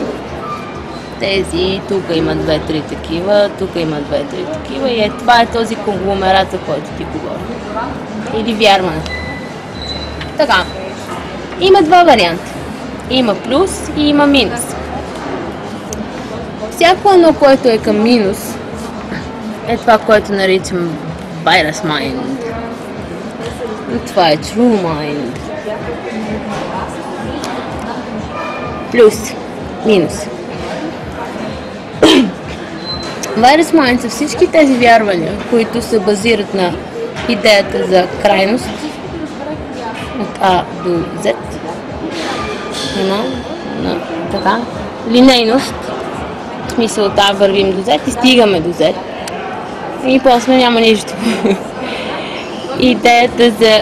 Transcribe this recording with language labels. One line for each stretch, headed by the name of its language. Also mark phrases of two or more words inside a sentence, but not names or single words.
Bulgarian: Тези, тук има 2-3 такива, тук има 2-3 такива и това е този конгломерат, за който ти говори. Или вярване. Така, има два варианта. Има плюс и има минус. Всяко едно, което е към минус, е това, което наричам
English: virus mind.
Bulgarian: Това е
English: true mind.
Bulgarian: Плюс, минус.
English: Virus mind
Bulgarian: са всички тези вярвания, които се базират на идеята за крайност от А до Z. Така. Линейност. В смисъл от А вървим до Z и стигаме до Z. И после няма нищо. Идеята за...